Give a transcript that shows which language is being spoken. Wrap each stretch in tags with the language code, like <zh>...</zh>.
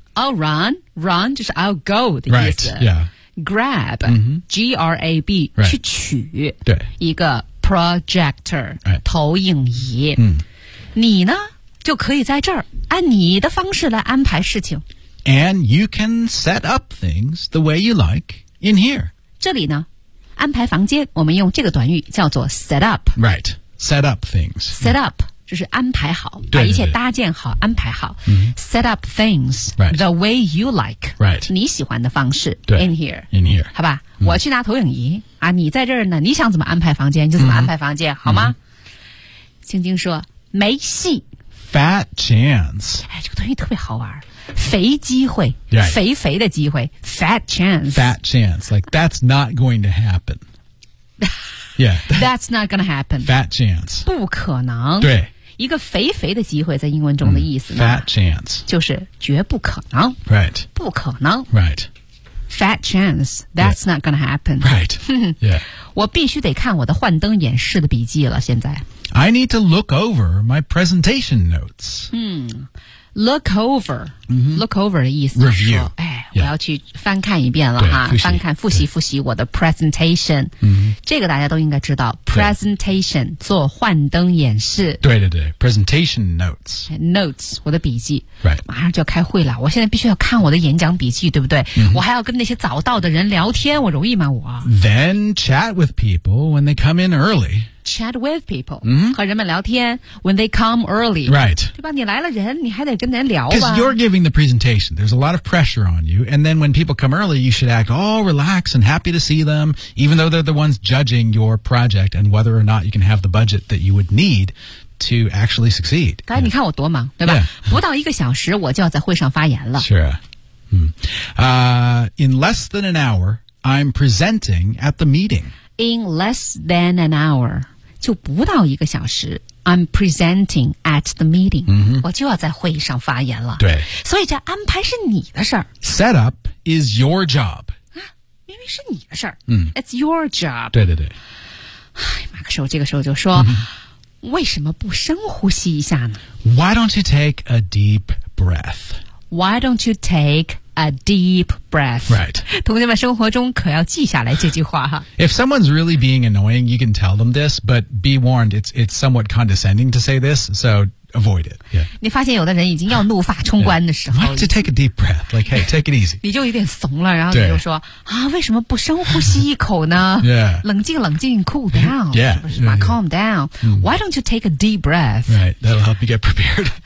<en>I'll run, run</en> <zh>就是</zh> <en>I'll go</en> <zh>的意思。</zh> <en>Right. Yeah. Grab,、 mm-hmm. G-R-A-B,、 right.</en> <zh>去取对一个 projector,、</zh> <en>right.</en> <zh>投影仪。 Mm. 你呢就可以在这儿按你的方式来安排事情。</zh> <en>And you can set up things the way you like in here.</en> <zh>这里呢安排房间我们用这个短语叫做 set up</zh> <en>Right, set up things</en> <zh>Set up 就是安排好对对对把一切搭建好安排好、 mm-hmm.</zh> <en>Set up things、 right. the way you like Right,</en> <zh>你喜欢的方式对</zh> <en>In here In here</en> <zh>好吧、mm-hmm. 我去拿投影仪啊，你在这儿呢你想怎么安排房间就怎么安排房间、mm-hmm. 好吗、mm-hmm. 青青说没戏</zh> <en>Fat chance</en> <zh>哎，这个短语特别好玩肥机会、</zh> <en>right.</en> <zh>肥肥的机会 fat chance</zh> <en>fat chance like that's not going to happen yeah that's not gonna happen fat chance</en> <zh>不可能对一个肥肥的机会在英文中的意思呢、</zh> <en>fat chance</en> <zh>就是绝不可能</zh> <en>right</en> <zh>不可能</zh> <en>right fat chance that's、 yeah. not gonna happen right yeah</en> <zh>我必须得看我的幻灯演示的笔记了现在</zh> <en>I need to look over my presentation notes Look over,、 mm-hmm.</en> <zh>look over 的意思就是说、</zh> <en>Review.</en> <zh>哎、yeah. 我要去翻看一遍了哈翻看复习复习我的 presentation、 mm-hmm. 这个大家都应该知道 presentation 做幻灯演示对对对 presentation notes notes 我的笔记、</zh> <en>right.</en> <zh>马上就要开会了我现在必须要看我的演讲笔记对不对、 mm-hmm. 我还要跟那些早到的人聊天我容易吗我</zh> <en>then chat with people when they come in early Chat with people、 mm-hmm.</en> <zh>和人们聊天</zh> <en>When they come early Right</en> <zh>对吧你来了人你还得跟人聊吧</zh> <en>Because you're giving the presentation There's a lot of pressure on you And then when people come early You should act all relaxed And happy to see them Even though they're the ones Judging your project And whether or not You can have the budget That you would need To actually succeed</en> <zh>刚才你看我多忙、</zh> <en>yeah.</en> <zh>对吧、</zh> <en>yeah.</en> <zh>不到一个小时我就要在会上发言了</zh> <en>Sure、In less than an hour I'm presenting at the meeting In less than an hour</en> <zh>就不到一个小时</zh> <en>I'm presenting at the meeting、 mm-hmm.</en> <zh>我就要在会议上发言了对所以这安排是你的事儿</zh> <en>Set up is your job、</en> <zh>啊、明明是你的事儿、 mm.</zh> <en>It's your job</en> <zh>对对对唉马克说这个时候就说、mm-hmm. 为什么不深呼吸一下呢</zh> <en>Why don't you take a deep breath Why don't you take a deep breath. Right.</en> <zh>同学们，生活中可要记下来这句话哈。</zh> <en>If someone's really being annoying, you can tell them this, but be warned, it's somewhat condescending to say this, so avoid it. Yeah.</en> <zh>你发现有的人已经要怒发冲冠的时候、</zh> <en>yeah. To take a deep breath, like, hey, take it easy.</en> <zh>你就有点怂了，然后你就说啊，为什么不深呼吸一口呢？</zh> <en>Yeah.</en> <zh>冷静冷静</zh> <en>cool down. Yeah.</en> <zh>是不是</zh> <en>calm down.、Mm. Why don't you take a deep breath? Right, that'll help you get prepared.</en>